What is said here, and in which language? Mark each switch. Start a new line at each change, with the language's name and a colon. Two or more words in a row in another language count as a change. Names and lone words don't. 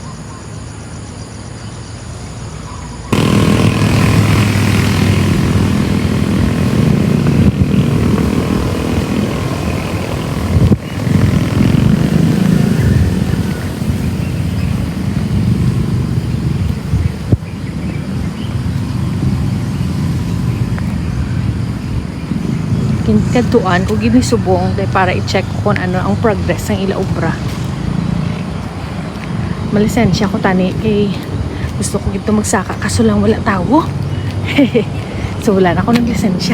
Hiligaynon: Kintuan ko gini subong kay para i-check
Filipino: kung ano ang progress ng
Hiligaynon: ila obra. Malisensya ko tani kay gusto ko gito magsaka kaso lang wala tao.
Filipino: So wala na ako ng lisensya.